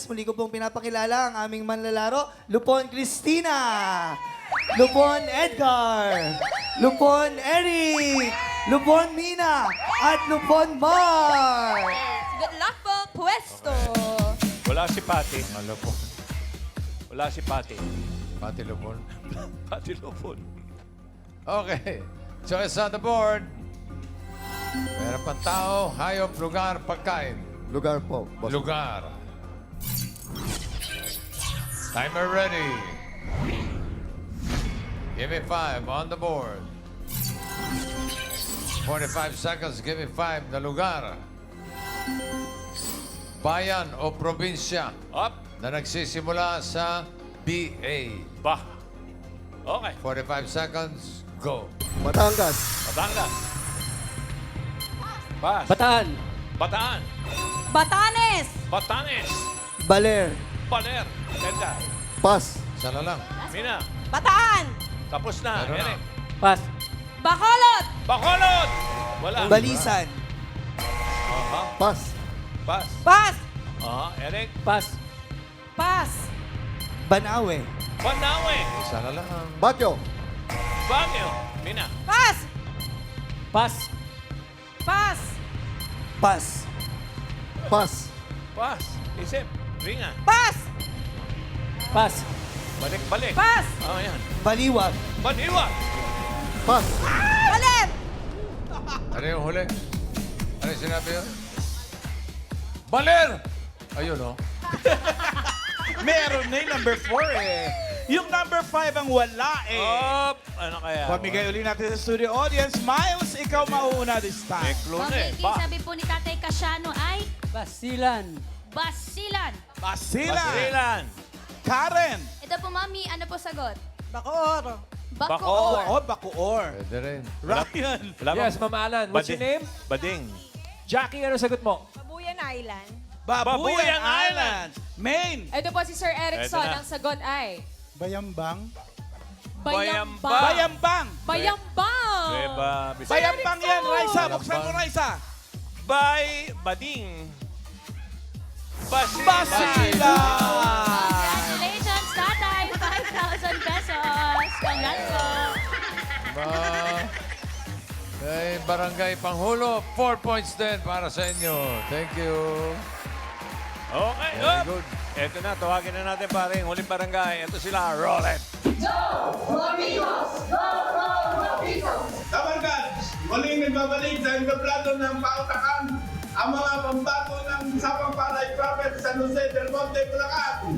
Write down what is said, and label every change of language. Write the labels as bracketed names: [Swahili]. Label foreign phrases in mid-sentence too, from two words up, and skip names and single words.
[Filipino] Muli ko pong pinapakilala ang aming manlalaro, Lupon Cristina, Lupon Edgar, Lupon Eric, Lupon Mina, at Lupon Mar. [English] Good luck [Filipino] po, pwesto! Wala si Pati. Ano po? Wala si Pati. Pati Lupon. Pati Lupon. [English] Okay. Choice on the board. [Filipino] Meron pang tao, hayop, lugar, pagkain. Lugar po, boss. [English] Lugar. Timer ready. Give me 5 on the board. 45 seconds, give me 5 [Filipino] na lugar. Bayan o probinsya Up. na nagsisimula sa BA. Ba. Okay. 45 seconds, go. Batangas, Batangas. Pas. Bataan. Bataan. Batanes! Batanes. Baler. Baler. Ganda. Pas, Isa na lang. Mina. Bataan! Tapos na. Meron na. Eric. Pas. Bacolod! Bacolod. Wala. Balisan. Aha. pas, Pas. Pas! Aha. Eric. Pas. Pas! Banawe. Banawe. Isa na lang. Baguio, Baguio. Mina. Pas! Pas. Pas! Pas. pas, Pas. Isip. Ringa. Pas! Pas. Balik-balik. Pas! Oh, yan. Baliwag. Baniwa. pas, Baler! Ano yung huli? Ano yung sinabi yun? Baler! Ayun, oh. Meron na yung number 4 eh. Yung number 5 ang wala eh. Up. Ano kaya? Pamigay uli natin sa studio audience. Miles, ikaw mauuna this May time. clue na eh. Ang Ba. sabi po ni Tatay Casiano ay Basilan. Basilan. Basila. Basilan. Karen. Ito po, Mami, ano po sagot? Bacoor. Bacoor. Oh, Bacoor. Pwede rin. Ryan. Wala Yes, bang- Ma'am Alan. [English] What's your [Filipino] Bading. [English] name? [Filipino] Bading. Jackie, ano sagot mo? Babuyan Island. Babuyan Babuyan Island. Maine. Ito po si Sir Erickson. Ito na. Ang sagot ay... Bayambang. Bayambang. Bayambang. Bayambang! Beba. Bisaya. Bayambang yan, Raisa. Buksan mo, Raisa. Bading. Basila. Basila. Congratulations, Tatay! 5,000 pesos! Congrats po! Ba, kay Barangay Panghulo, 4 points din para sa inyo. [English] Thank you. Okay. Very Up. good. [Filipino] Ito na, tawagin na natin paring huling barangay. Ito sila, [English] roll it. [Filipino] Kabarkads, muling nagbabalik sa entablado ng pautakan ang mga pambato ng Sapang Palay Prophet San Jose del Monte, Bulacan.